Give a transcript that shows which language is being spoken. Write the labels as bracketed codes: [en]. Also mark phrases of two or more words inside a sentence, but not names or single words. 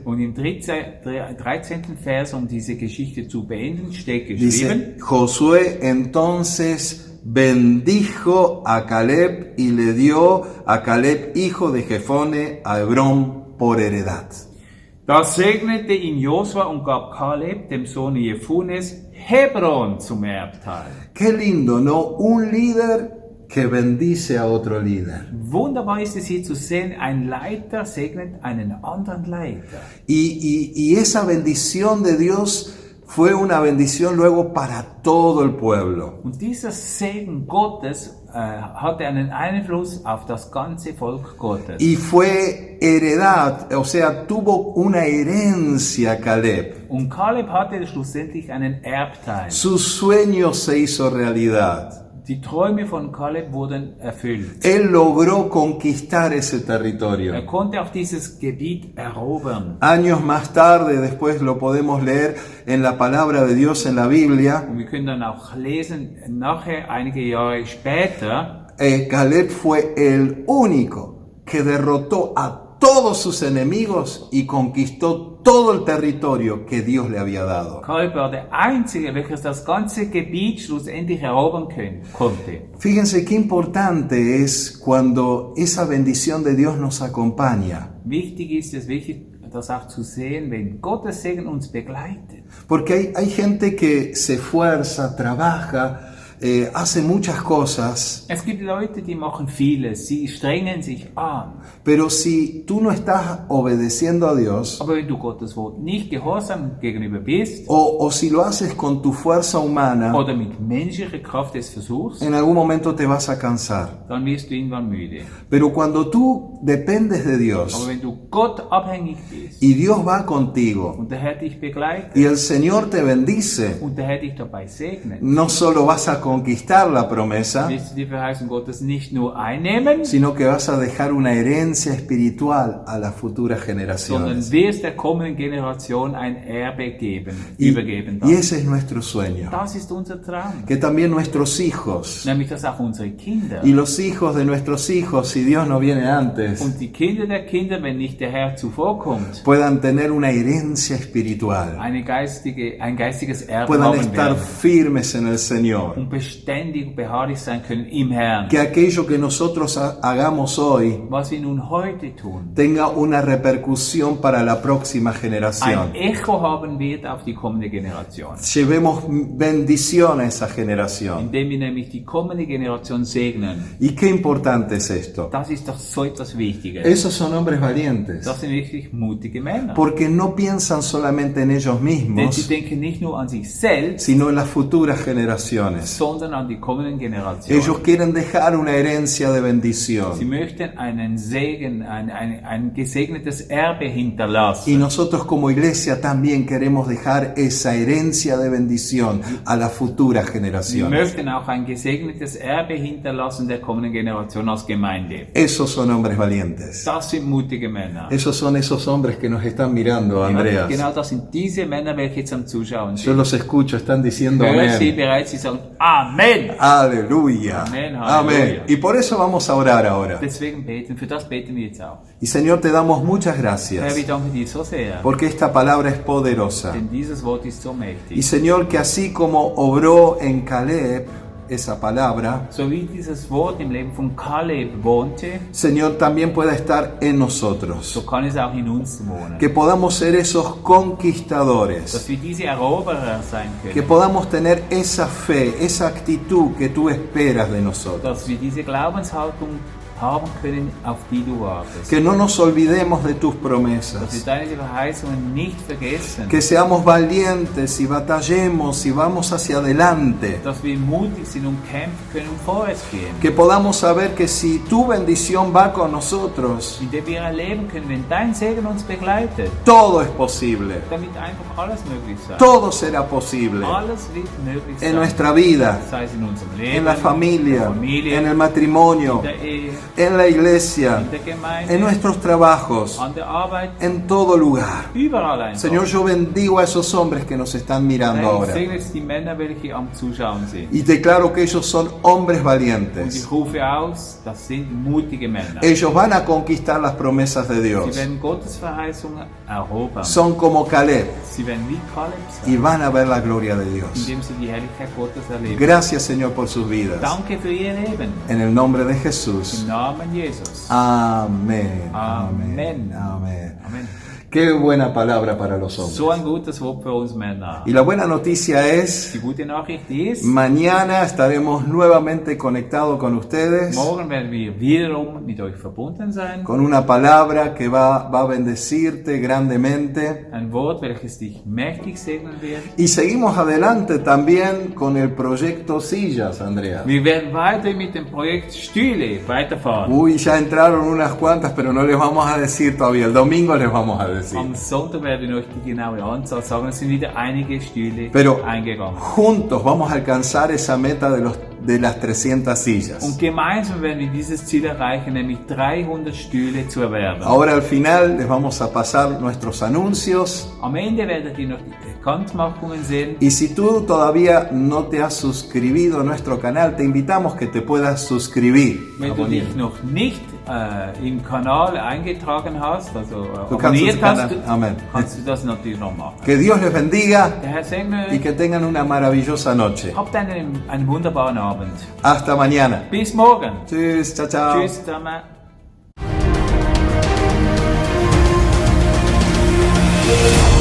[de] Und im 13. Vers, um diese Geschichte zu beenden, steht geschrieben, [es] dice, Josué entonces bendijo a Caleb y le dio a Caleb, hijo de Jefone, a Hebrón por heredad. [de] da segnete ihn Josua und gab Kaleb, dem Sohn Jefunes, Hebron zum Erbteil. [es] Qué lindo, ¿no? Un líder que bendice a otro líder. [de] Wunderbar ist es hier zu sehen, ein Leiter segnet einen anderen Leiter. [es] Y esa bendición de Dios fue una bendición luego para todo el pueblo. [de] Und dieser Segen Gottes hatte einen Einfluss auf das ganze Volk Gottes. [es] Y fue heredad, o sea, tuvo una herencia Caleb. [de] Und Kaleb hatte schlussendlich einen Erbteil. [es] Su sueño se hizo realidad. [de] Die Träume von Kaleb wurden erfüllt. [es] Él logró conquistar ese territorio. [de] Er konnte auch dieses Gebiet erobern. [es] Años más tarde, después lo podemos leer en la palabra de Dios en la Biblia, [de] Und wir können dann auch lesen, nachher, einige Jahre später, [es] Caleb fue el único que derrotó a todos sus enemigos y conquistó todo el territorio que Dios le había dado. [de] Kaleb war der Einzige, welcher das ganze Gebiet schlussendlich erobern konnte. [es] Fíjense qué importante es cuando esa bendición de Dios nos acompaña. [de] Wichtig ist es wirklich, das auch zu sehen, wenn Gottes Segen uns begleitet. [es] Porque hay gente que se esfuerza, trabaja, hace muchas cosas, [de] Es gibt Leute, die machen vieles, sie strengen sich an. [es] pero si tú no estás obedeciendo a Dios, [de] Aber wenn du Gottes Wort nicht gehorsam gegenüber bist, [es] o si lo haces con tu fuerza humana, [de] oder mit menschlicher Kraft es versuchst, [es] en algún momento te vas a cansar. [de] dann wirst du irgendwann müde. [es] Pero cuando tú dependes de [de] Aber [es] Dios [de] wenn du Gott abhängig bist [es] y Dios va contigo [de] und der Herr dich begleitet [es] y el Señor te bendice, [de] und der Herr dich dabei segnet, [es] no solo vas a conquistar la promesa, [de] wirst du die Verheißung Gottes nicht nur einnehmen, [es] sino que vas a dejar una herencia espiritual a las futuras [de] sondern [es] generaciones. [de] wirst der kommenden Generation ein Erbe übergeben. [es] Y ese es nuestro sueño. [de] Das ist unser Traum. [es] Que también nuestros hijos [de] Nämlich, dass auch unsere Kinder [es] y los hijos de nuestros hijos, si Dios no viene antes, [de] und die Kinder der Kinder, wenn nicht der Herr zuvorkommt, [es] puedan tener una herencia espiritual, [de] ein geistiges Erbe [es] puedan [de] haben [es] estar [de] werden [es] firmes en el Señor. [de] und beständig beharrlich sein können im Herrn. [es] Que aquello que nosotros hagamos hoy [de] Was wir nun heute tun, [es] tenga una repercusión para la próxima [de] ein [es] generación. [de] Echo haben wird auf die kommende Generation. [es] Llevemos bendición a esa generación. [de] Indem wir nämlich die kommende Generation segnen. [es] Y qué importante es esto. [de] Das ist doch so etwas Wichtiges. [es] Esos son hombres valientes, [de] Das sind wirklich mutige Männer. [es] porque no piensan solamente en ellos [de] Denn sie [es] mismos, [de] denken nicht nur an sich selbst, [es] sino en las futuras generaciones. [de] sondern an die kommenden Generationen. [es] Ellos quieren dejar una herencia de [de] Sie [es] bendición. [de] möchten einen Segen, ein gesegnetes Erbe [es] Y [de] hinterlassen. [es] nosotros como iglesia también queremos dejar esa herencia de bendición a las futuras [de] Sie [es] generaciones. [de] möchten auch ein gesegnetes Erbe hinterlassen der kommenden Generation als Gemeinde. [es] Esos son hombres valientes. [de] Das sind mutige Männer. [es] Esos son esos hombres que nos están mirando, [de] Andreas. Genau das sind diese Männer, welche jetzt am Zuschauen [es] Yo [de] sind. [es] los escucho, están diciendo [de] Höre sie [es] amén. [de] bereits, sie sagen Amen. [es] Aleluya. Amén, Amén. aleluya. Y por eso vamos a orar ahora. [de] Deswegen beten, für das beten wir jetzt auch. [es] Y Señor, te damos muchas [de] Herr, [es] gracias, [de] wir danken dir so sehr, [es] porque esta palabra es poderosa. [de] denn dieses Wort ist so [es] Y [de] mächtig. [es] Señor, que así como obró en Caleb esa palabra, [de] So wie dieses Wort im Leben von Kaleb wohnte, [es] Señor, también pueda estar en nosotros. [de] so kann es auch in uns wohnen. [es] Que podamos ser esos conquistadores. [de] Dass wir diese Eroberer sein [es] Que [de] können. [es] podamos tener esa fe, esa actitud que tú esperas de nosotros. [de] Dass wir diese Glaubenshaltung haben können, auf die du wartest. [es] Que no nos olvidemos de tus [de] Dass wir [es] promesas. [de] deine Verheißungen nicht vergessen. [es] Que seamos valientes y batallemos y vamos hacia adelante. [de] Dass wir mutig sind und kämpfen können und vorwärts gehen. [es] Que podamos saber que si tu bendición va con nosotros, [de] Indem wir erleben können, wenn dein Segen uns begleitet, [es] todo es posible. [de] damit einfach alles möglich sein. [es] Todo será posible. [de] Alles wird möglich sein. [es] En nuestra vida, [de] Sei es in unserem Leben, [es] en la [de] in [es] familia, [de] der Familie, [es] en el matrimonio, [de] in der Ehe, [es] en la iglesia, [de] in der Gemeinde, [es] en nuestros trabajos, [de] an der Arbeit, [es] en todo lugar. [de] überall einfach. [es] Señor, yo bendigo a esos hombres que nos están mirando [de] Herr, ich [es] ahora. [de] segne jetzt die Männer, welche am Zuschauen sind. [es] Y declaro que ellos son hombres [de] Und [es] valientes. [de] ich rufe aus, das sind mutige Männer. [es] Ellos van a conquistar las promesas de [de] Sie [es] Dios. [de] werden Gottes Verheißungen erobern. [es] Son como Caleb [de] Sie werden wie Kaleb [es] y [de] sein, [es] van a ver la gloria de Dios. [de] indem sie die Herrlichkeit Gottes erleben. [es] Gracias, Señor, por sus vidas. [de] Danke für ihr Leben. [es] En el nombre de Jesús. [de] Im Namen Jesus. [es] Amén. Amén. Amén. [de] Amen. [es] Qué buena palabra para los hombres. [de] So ein gutes Wort für uns Männer. [es] Y la buena noticia es, [de] Die gute Nachricht ist, [es] mañana estaremos nuevamente conectados con ustedes [de] morgen werden wir wiederum mit euch verbunden sein. [es] con una palabra que va a bendecirte grandemente. [de] Ein Wort, welches dich mächtig segnen wird. [es] Y seguimos adelante también con el proyecto Sillas, [de] Andrea. Wir werden weiter mit dem Projekt Stühle weiterfahren. [es] Uy, ya entraron unas cuantas, pero no les vamos a decir todavía. El domingo les vamos a decir. [de] Am Sonntag werden wir euch die genaue Anzahl sagen. Es sind wieder einige Stühle [es] Pero [de] eingegangen. [es] juntos vamos a alcanzar esa meta de las 300 sillas. [de] Und gemeinsam werden wir dieses Ziel erreichen, nämlich 300 Stühle zu erwerben. [es] Ahora al final les vamos a pasar nuestros anuncios. [de] Am Ende werdet ihr noch die Bekanntmachungen sehen. [es] Y si tú todavía no te has suscribido a nuestro canal, te invitamos que te puedas suscribir. [de] Wenn du dich noch nicht im Kanal eingetragen hast, also Du kannst abonniert unseren hast, Kanal- Amen. kannst du das natürlich noch machen. [es] Que Dios les bendiga [de] Der Herr segne [es] y [de] euch. [es] que tengan una maravillosa noche. [de] Habt einen wunderbaren Abend. [es] Hasta mañana. [de] Bis morgen. [es] Tschüss, chao, chao. [de] Tschüss zusammen.